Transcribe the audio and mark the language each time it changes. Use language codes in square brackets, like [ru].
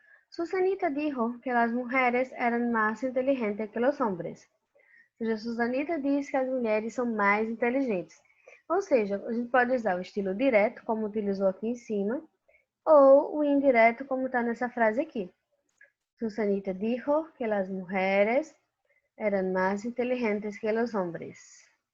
[es] Susanita dijo que las mujeres eran más inteligentes que los hombres. [pt] Ou seja, Susanita diz que as mulheres são mais inteligentes. Ou seja, a gente pode usar o estilo direto, como utilizou aqui em cima, ou o indireto, como está nessa frase aqui. [es] Susanita dijo que las mujeres eran más inteligentes que los hombres.